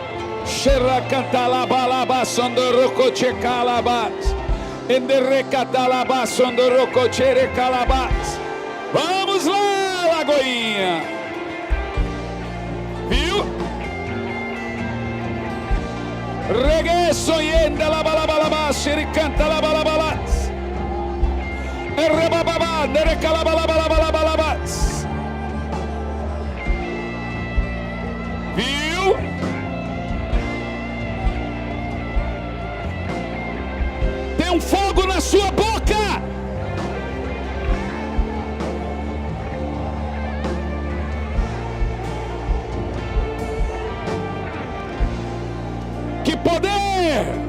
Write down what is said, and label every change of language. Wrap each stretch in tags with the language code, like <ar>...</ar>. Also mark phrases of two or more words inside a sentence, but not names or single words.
<pt>Vamos lá, Lagoinha. Viu? Reggae soyenda la balabalaba, xericanta la balabalats. Errebababa, nerecalabalabalabalabas. Viu? Tem um fogo na sua boca. Que poder!</pt>